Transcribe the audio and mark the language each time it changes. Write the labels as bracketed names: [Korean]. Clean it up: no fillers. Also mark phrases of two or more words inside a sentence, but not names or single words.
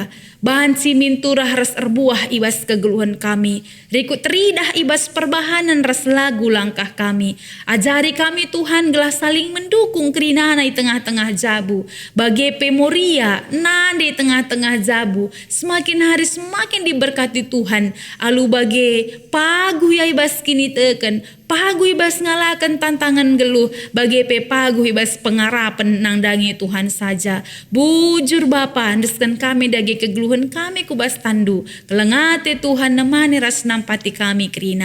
[Batak Karo] Banci minturah ras erbuah ibas kegeluhan kami. Rikut ridah ibas perbahanan ras lagu langkah kami. [Indonesian] Ajari kami Tuhan [Batak Karo] gelah [Indonesian] saling mendukung [Batak Karo] kerinana [Indonesian] di tengah-tengah [Batak Karo] jabu. Bagi Moria nade tengah-tengah jabu. [Indonesian] Semakin hari semakin diberkati Tuhan. [Batak Karo] Alu bagi pagu ya ibas kini teken. Pagu ibas ngalakan tantangan geluh. Bagi pagu ibas pengarapan nangdangi Tuhan saja. Bujur Bapa andeskan kami dagi kegeluhan kami kubas tandu. Kelengate Tuhan nemani ras nampati kami krina.